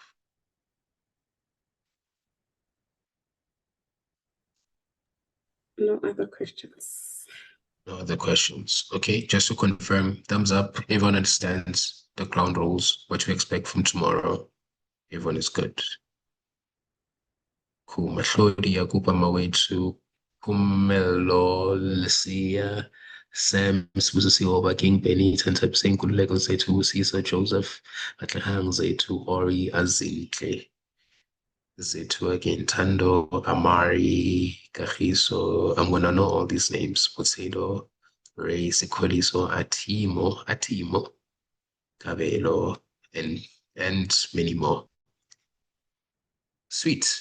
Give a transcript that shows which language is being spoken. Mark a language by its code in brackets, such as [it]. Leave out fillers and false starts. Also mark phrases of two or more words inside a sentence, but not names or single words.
[en] No other questions. No other questions. Okay, just to confirm, thumbs up. Everyone understands the ground rules, what to expect from tomorrow. Everyone is good. Cool. Mahlodi Yakupa Mawethu, Pumelo Lucia, Sam Sibusisiwa King Benny, Tantap Saint Kulego Zetu, Caesar Joseph, Atlahang Zetu, Ori Azintle. Zetu again, Tando, Amari, Kahiso. I'm gonna know all these names. Potato, Ray, Sikoliso, Atimo, Cabello, and many more. Sweet.